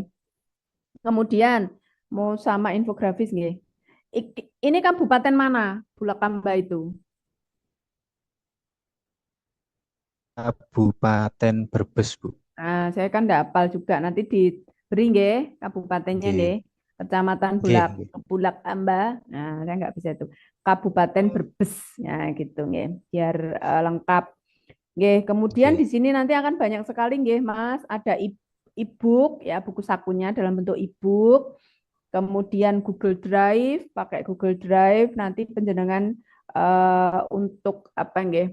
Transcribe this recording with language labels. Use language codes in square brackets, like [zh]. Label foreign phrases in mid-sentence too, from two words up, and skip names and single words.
[id] Kemudian mau sama infografis nggih. Ini kabupaten mana Bulakamba itu? Kabupaten Brebes, Bu. Nah, saya kan enggak hafal juga. Nanti diberi nggih kabupatennya Nggih. nggih. Kecamatan Nggih, nggih. Bulakamba. Nah, saya enggak bisa itu. Kabupaten Brebes. Ya, gitu nggih. Biar lengkap. Nggih, kemudian Nggih. di sini nanti akan banyak sekali nggih, Mas. Ada e-book ya, buku sakunya dalam bentuk e-book. Kemudian Google Drive, pakai Google Drive nanti penjenengan untuk apa nggih?